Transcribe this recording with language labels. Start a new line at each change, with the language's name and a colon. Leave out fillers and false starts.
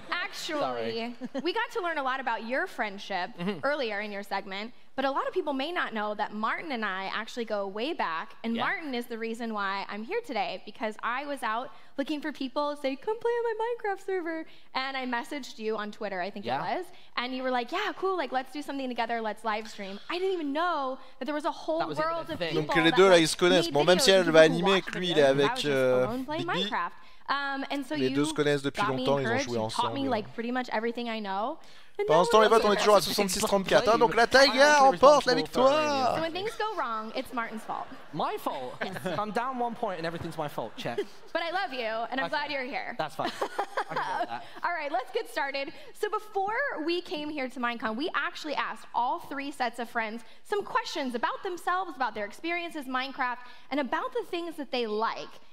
English: Actually, we got to learn a lot about your friendship earlier in your segment, but a lot of people may not know that Martin and I actually go way back, and Martin is the reason why I'm here today, because I was out looking for people to say, come play on my Minecraft server, and I messaged you on Twitter, I think it was, and you were like, yeah, cool, like let's do something together, let's live stream. I didn't even know that there was a whole world of people.
French: Donc les deux là ils se connaissent. Bon, même si elle va animer et que lui il est avec Bibi,
English: And so
French: les deux se connaissent depuis longtemps, ils ont joué
English: you taught me
French: ensemble.
English: like pretty much everything I know.
French: Pendant ce temps les votes on est toujours à 66-34, hein, donc la Taiga remporte la victoire.
English: So when things go wrong, it's Martin's fault. My fault? I'm down 1 point and everything's my fault. Check. But I love you, and I'm glad you're here. That's fine. I can deal with that. All right, let's get started. So before we came here to Minecon, we actually asked all three sets of friends some questions about themselves, about their experiences in Minecraft, and about the things that they like.